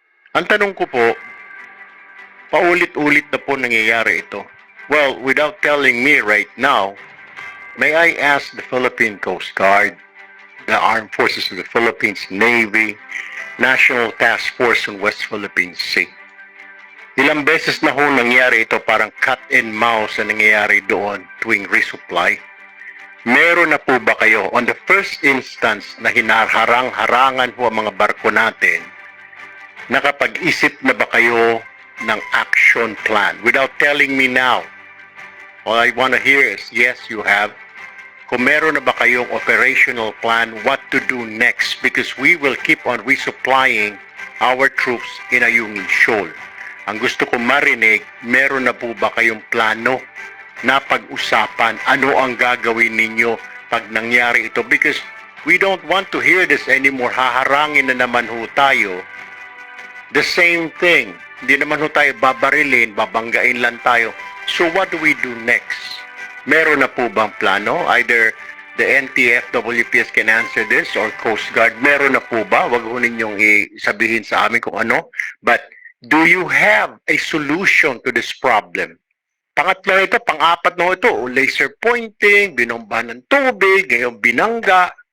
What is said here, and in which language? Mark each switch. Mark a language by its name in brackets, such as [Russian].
[Filipino] Ang tanong ko po, paulit-ulit na po nangyayari ito. [English] Well, without telling me right now, may I ask the Philippine Coast Guard, the Armed Forces of the Philippines, Navy, National Task Force on West Philippine Sea. [Filipino] Ilang beses na ho nangyari ito, parang [English] cat and mouse [Filipino] na nangyayari doon tuwing resupply. Meron na po ba kayo [English] on the first instance [Filipino] na hinaharang-harangan ho ang mga barko natin, nakapag-isip na ba kayo ng [English] action plan? Without telling me now, all I want to hear is, yes, you have. [Filipino] Kung meron na ba kayong [English] operational plan, what to do next? Because we will keep on resupplying our troops in Ayungin Shoal. [Filipino] Ang gusto ko marinig, meron na po ba kayong plano na pag-usapan? Ano ang gagawin ninyo pag nangyari ito? [English] Because we don't want to hear this anymore. [Filipino] Haharangin na naman ho tayo. [English] The same thing. [Filipino] Hindi naman ho tayo babarilin, babanggain lang tayo. [English] So what do we do next? [Filipino] Meron na po bang plano? [English] Either the NTF, WPS can answer this or Coast Guard. [Filipino] Meron na po ba? Wag ho ninyong sabihin sa amin kung ano. [English] But do you have a solution to this problem? [Filipino] Pangatlo ito, pang-apat na ito, laser pointing, binomba ng tubig, ngayon binangga.